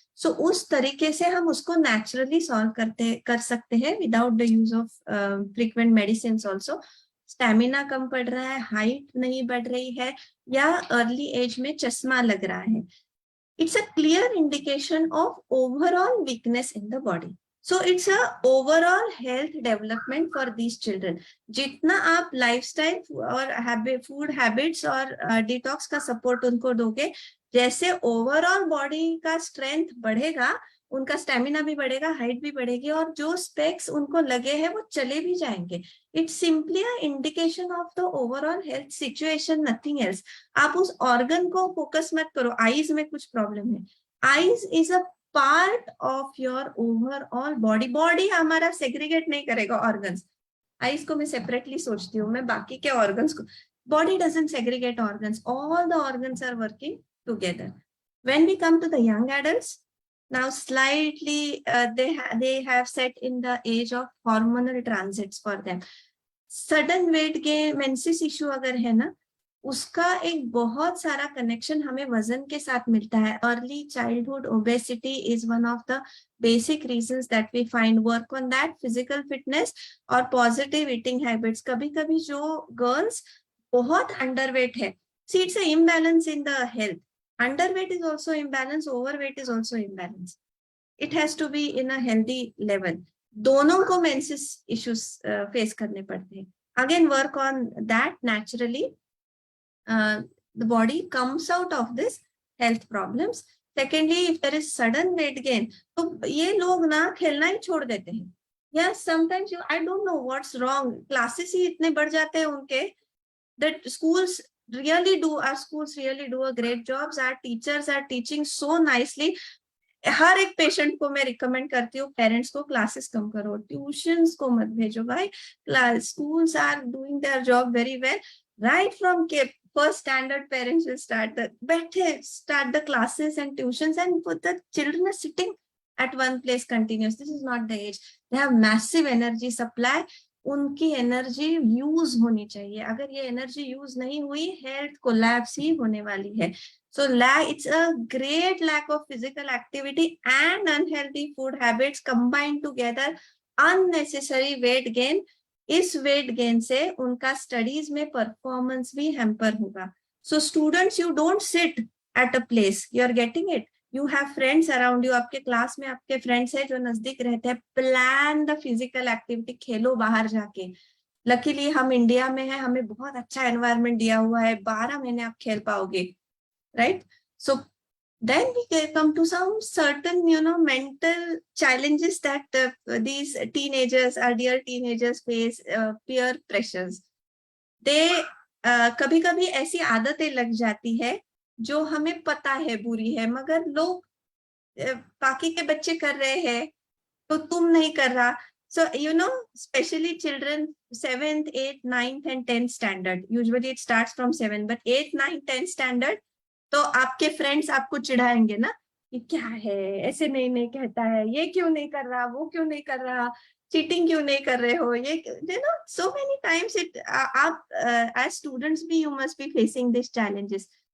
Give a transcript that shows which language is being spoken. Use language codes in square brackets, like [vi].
[hi] सो उस तरीके से हम उसको नेचुरली सॉल्व कर सकते हैं [en] Without the use of frequent medicine also. [hi] Stamina कम पड़ रहा है, हाइट नहीं बढ़ रही है, या अर्ली एज में चश्मा लग रहा है, [en] it's a clear indication of overall weakness in the body. So it's a overall health development for these children. [hi] जितना आप लाइफस्टाइल और फूड हैबिट्स और डिटॉक्स का सपोर्ट उनको दोगे, जैसे ओवरऑल बॉडी का स्ट्रेंथ बढ़ेगा, उनका स्टेमिना भी बढ़ेगा, हाइट भी बढ़ेगी, और जो स्पेक्स उनको लगे हैं वो चले भी जाएंगे। [en] It's simply a indication of the overall health situation, nothing else. [hi] आप उस ऑर्गन को फोकस मत करो, आईज में कुछ प्रॉब्लम है, [en] Eyes is a part of your overall body. [hi] Body हमारा सेग्रीगेट नहीं करेगा ऑर्गन्स, आईज को मैं सेपरेटली सोचती हूँ, मैं बाकी के ऑर्गन्स को, [en] Body doesn't segregate organs, all the organs are working together. When we come to the young adults, now slightly they have set in the age of hormonal transits for them. Sudden weight gain, menses issue [hi] अगर है ना, उसका एक बहुत सारा connection हमें वजन के साथ मिलता है। [en] Early childhood obesity is one of the basic reasons that we find, work on that, physical fitness और positive eating habits. [hi] कभी कभी जो गर्ल्स बहुत अंडरवेट है, [en] See it's a imbalance in the health, underweight is also imbalance, overweight is also imbalance. It has to be in a healthy level. [hi] दोनों को menses issues face करने पड़ते हैं। [en] Again, work on that naturally. The body comes out of this health problems. Secondly, if there is sudden weight gain, [hi] तो ये लोग ना खेलना ही छोड़ देते हैं। [en] Yes, sometimes I don't know what's wrong. Classes [hi] ही इतने बढ़ जाते हैं उनके, [en] that schools really do, our schools really do a great job, our teachers are teaching so nicely. [hi] हर एक पेशेंट को मैं रिकमेंड करती हूँ, पेरेंट्स को क्लासेस कम करो, ट्यूशंस को मत भेजो भाई, [en] schools are doing their job very well. Right from first standard, parents will start the classes and tuitions, and put the children are sitting at one place continuous. This is not the age. They have massive energy supply. [hi] उनकी energy use होनी चाहिए, अगर ये energy use नहीं हुई, health collapse ही होने वाली है। [en] So it's a great lack of physical activity and unhealthy food habits combined together, unnecessary weight gain. [hi] इस वेट गेन से उनका स्टडीज में परफॉर्मेंस भी हैम्पर होगा। [en] so students, you don't sit at a place, you are getting it, you have friends around you, [hi] आपके class में आपके friends हैं जो नजदीक रहते हैं, [en] plan the physical activity, [hi] खेलो बाहर जाके। लकीली हम इंडिया में हैं, हमें बहुत अच्छा एनवायरनमेंट दिया हुआ है, 12 महीने आप खेल पाओगे, right? [en] So then we come to some certain, mental challenges that these teenagers, our dear teenagers face, peer pressures. [hi] They कभी कभी ऐसी आदतें लग जाती है जो हमें पता है बुरी है, मगर लोग बाकी के बच्चे कर रहे हैं तो तुम नहीं कर रहा। [en] So, especially children 7th, 8th, 9th and 10th standard, [hi] usually it starts from 7, but 8th, 9th, 10th standard, तो आपके फ्रेंड्स आपको चिढ़ाएंगे ना, ये क्या है, ऐसे नहीं कहता है, ये क्यों नहीं कर रहा, वो क्यों नहीं कर रहा, चीटिंग क्यों नहीं कर रहे हो, ये [en] so many times it [hi] आप as students भी [en] you must be facing these challenges.